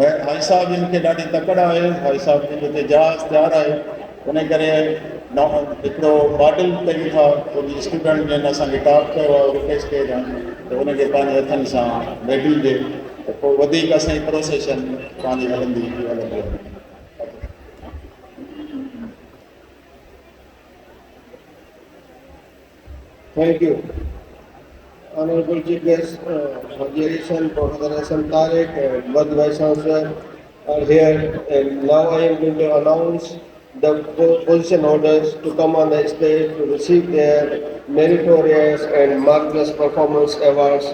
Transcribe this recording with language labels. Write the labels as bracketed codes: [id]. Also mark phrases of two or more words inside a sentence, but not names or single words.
[sd] हाजी साहब जिन खे ॾाढी तकड़ आहे, हाजी साहब जिन ते जहाज़ तयारु आहे, उन करे हिकिड़ो मॉडल कयूं था उन स्टूडेंट जिन असांखे टॉप कयो आहे रिक्वेस्ट कयो आहे त उनखे पंहिंजे हथनि सां मेडल ॾिए त पोइ वधीक असांजी प्रोसेशन पंहिंजी हलंदी। [en] Thank you. Honorable Chief Guest, Haji Hasan, Professor Hassan Tariq, and Mad Vice Chancellor are here, and now I am going to announce the position holders to come on the stage to receive their meritorious and marvelous performance awards.